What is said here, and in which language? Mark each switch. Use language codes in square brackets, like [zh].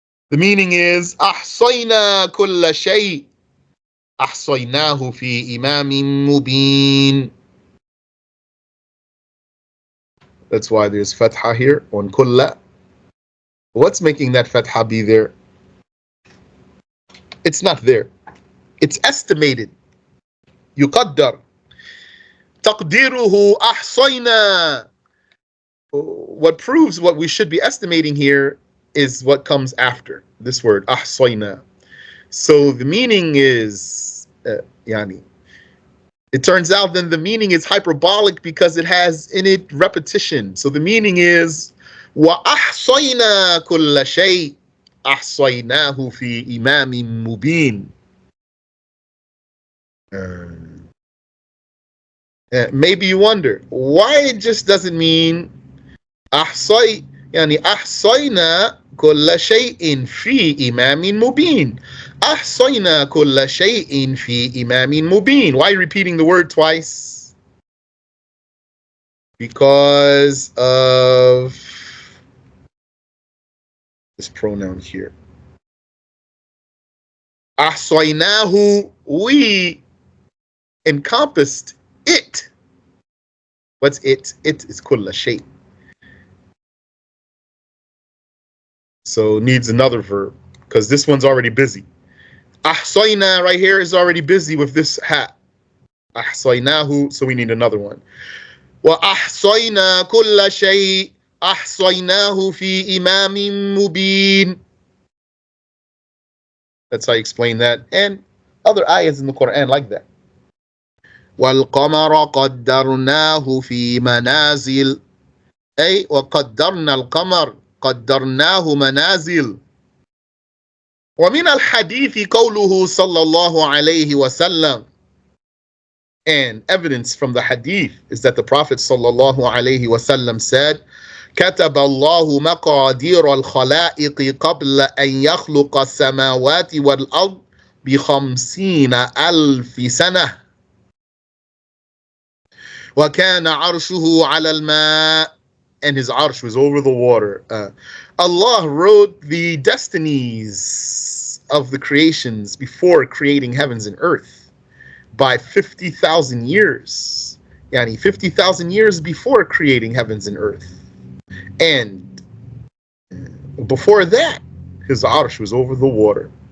[en] The meaning is [ar] أَحْصَيْنَا كُلَّ شَيْءٍ أَحْصَيْنَاهُ فِي إِمَامٍ مُبِينٍ. [en] That's why there's fatha here on kulla. What's making that fatha be there? It's not there. It's estimated. يقدر. [ar] تقديره أحصينا. [en] What proves what we should be estimating here is what comes after this word أحصينا. So the meaning is يعني. It turns out then the meaning is hyperbolic because it has in it repetition. So the meaning is [ar] وَأَحْصَيْنَا كُلَّ شَيْءٍ أَحْصَيْنَاهُ فِي إِمَامٍ مُبِينٍ. [en] Maybe you wonder why it just doesn't mean [ar] أحصي يعني أحصينا كل شيء في إمام مبين. أحصينا كل شيء في إمام مبين. [en] Why are you repeating the word twice? Because of this pronoun here. أحصيناه, we encompassed it. What's it? It is كل شيء. So needs another verb because this one's already busy. أحصينا right here is already busy with this hat. أحصيناه, so we need another one. [ar] وأحصينا كل شيء أحصيناه في إمام مبين. [en] That's how I explain that. And other ayahs in the Quran like that. [ar] والقمر قدرناه في منازل. أي وقدرنا القمر قدرناه منازل. ومن الحديث قوله صلى الله عليه وسلم. [en] And evidence from the hadith is that the Prophet sallallahu alayhi wasallam said, [ar] كتب الله مقادير الخلائق قبل أن يخلق السماوات والأرض ب50 ألف سنة وكان عرشه على الماء. [en] And his arsh was over the water. Allah wrote the destinies of the creations before creating heavens and earth by 50,000 years. Yani 50,000 years before creating heavens and earth. And before that, his arsh was over the water.